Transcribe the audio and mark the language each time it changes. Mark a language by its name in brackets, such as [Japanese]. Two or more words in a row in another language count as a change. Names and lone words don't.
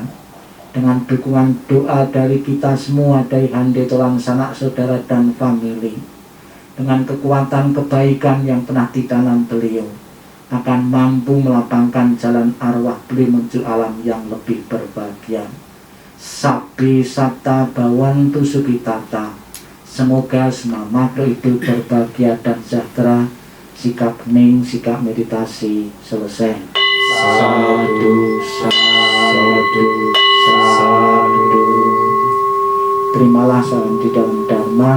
[Indonesian] Dengan dukungan doa dari kita semua, dari hande tolan sanak saudara dan famili, dengan kekuatan kebaikan yang pernah ditanam beliau, akan mampu melapangkan jalan arwah beliau menuju alam yang lebih berbahagia. [Pali] Sabbi satta bawantu sukitata. [Indonesian] Semoga semua makhluk hidup berbahagia dan sejahtera. Sikap hening, sikap meditasi selesai. [Pali] Sadu, sadu, sadu. [Indonesian] Terimalah salam di dalam Dharma.